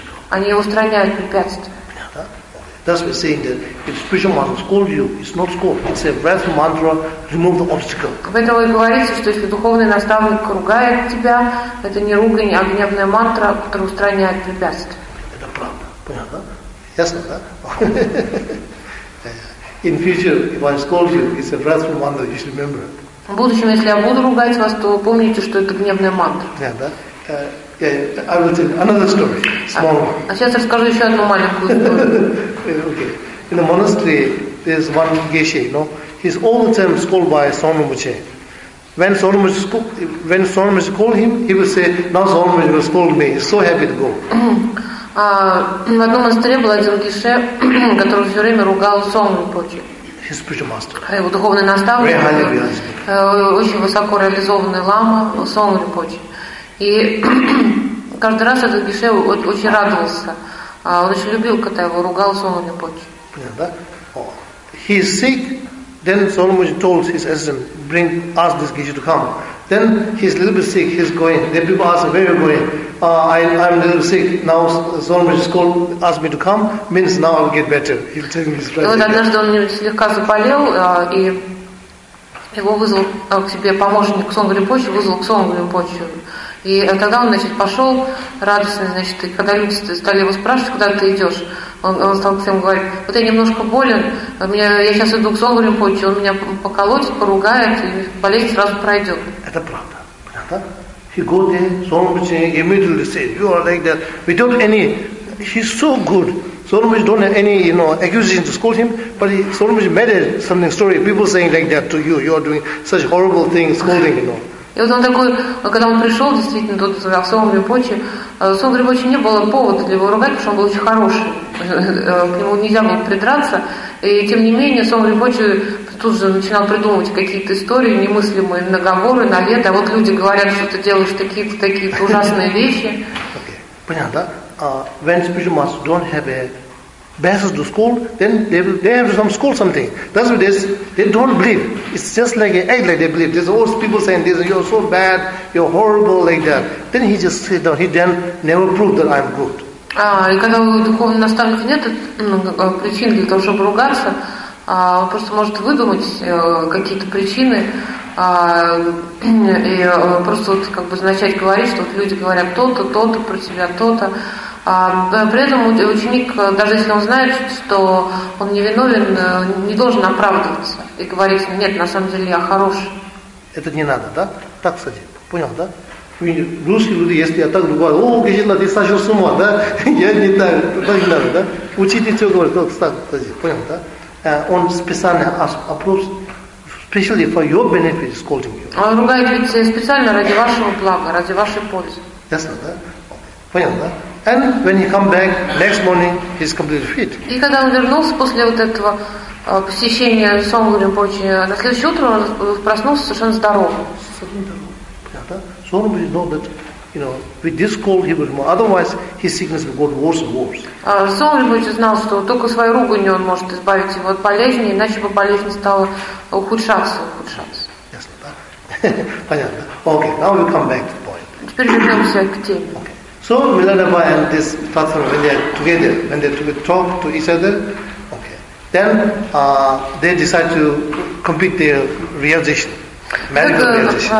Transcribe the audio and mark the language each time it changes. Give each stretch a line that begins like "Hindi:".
Russian: Они устраняют препятствия.
English: That's what we're saying, that if spiritual mantra scolds you, it's not scold. It's a breath mantra, remove the obstacle.
Russian: В этом и говорится, что если духовный наставник ругает тебя, это не ругань, а гневная мантра, которая устраняет препятствия. Это правда. Понятно? Ясно, да?
English: In future, if I scold you, it's a breath mantra, you should remember.
Russian: В будущем, если я буду ругать вас, то помните, что это гневная мантра.
English: Да? Yeah, I will tell another story, small one.
Russian: А сейчас я расскажу еще одну маленькую историю.
English: Okay. In the monastery, there's one geshe, you know, he's all the time scolded by Sonomuche. When Sonomuche called him, he would say, now Sonomuche will scold me. He's so happy to go.
Russian: В одном монастыре был один геше, который все время ругал Сонопочи.
English: His spiritual master.
Russian: А его духовный наставник.
English: Very highly realized.
Russian: Очень высоко реализованный лама Сонопочи. И каждый раз этот геше очень радовался. Он очень любил, когда его ругал Соломон Рипочи. Понятно, да?
English: He is sick, then Соломон told his assistant, ask this geshe to come. Then he's a little bit sick, he's going. Then people ask, where are you going? I'm a little sick, now Соломон Рипочи asked me to come, means now I'll get better. He'll tell me his friend.
Russian: И вот однажды он слегка заболел, и его вызвал к себе помощник Соломон Рипочи, вызвал к Соломон Рипочи. И тогда он, значит, пошел радостный, значит, и когда люди стали его спрашивать, куда ты идешь, он стал всем говорить, вот я немножко болен, я сейчас иду к Сонгу Ринпоче, он меня поколотит, поругает, и болезнь сразу пройдет. Это правда. Понятно?
English: He go there, Сонгу Ринпоче immediately said, you are like that, without any, he's so good. Сонгу Ринпоче don't have any, you know, accusation to scold him, but Сонгу Ринпоче made something story, people saying like that to you, you are doing such horrible things, scolding, you know.
Russian: И вот он такой, когда он пришел, действительно, тут в Сонгу Ринпоче, в Сонгу Ринпоче не было повода для его ругать, потому что он был очень хороший. К нему нельзя было придраться. И тем не менее, Сонгу Ринпоче тут же начинал придумывать какие-то истории, немыслимые наговоры на лето. А вот люди говорят, что ты делаешь такие-то ужасные вещи. Понятно, да?
English: When spiritual master don't have a basis to scold, then they have some scold something. That's what it is. They don't believe. It's just like an act like they believe. There's all people saying this, you're so bad, you're horrible, like that. Then he just sit down. He then never proved that I'm good.
Russian: И когда у духовного наставника нет причин для того, чтобы ругаться, он просто может выдумать какие-то причины и просто вот как бы начать говорить, что вот люди говорят то-то, то-то про себя, то-то. При этом ученик, даже если он знает, что он невиновен, не должен оправдываться и говорить, нет, на самом деле я хороший. Это не надо, да? Так, кстати, понял, да? Русские люди, если я так говорю, о, Гежина, ты сошел с ума, да? Я не так, так не надо, да? Учитель все говорит, так, кстати, понял, да? Он специально опрос,
English: specially for your benefit, scolding you.
Russian: Он ругает ведь специально ради вашего блага, ради вашей пользы. Ясно, да? Понял, да?
English: And when he come back next morning, he's completely fit.
Russian: И когда он вернулся после вот этого посещения Сонгу Ринпоче, на следующее утро он проснулся совершенно здоровым. Совершенно здоровым. Понятно?
English: Сонгу Ринпоче know that, you know, with this cold he was more. Otherwise, his sickness would got worse and worse.
Russian: Сонгу Ринпоче знал, что только своей руганью он может избавить его от болезни, иначе бы болезнь стала ухудшаться. Ясно, да? Понятно.
English: Okay, now we come back to the point.
Russian: Теперь вернемся к теме.
English: So Milarepa and this Tathra, when they together talk to each other, okay, then they decide to complete their realization, medical realization.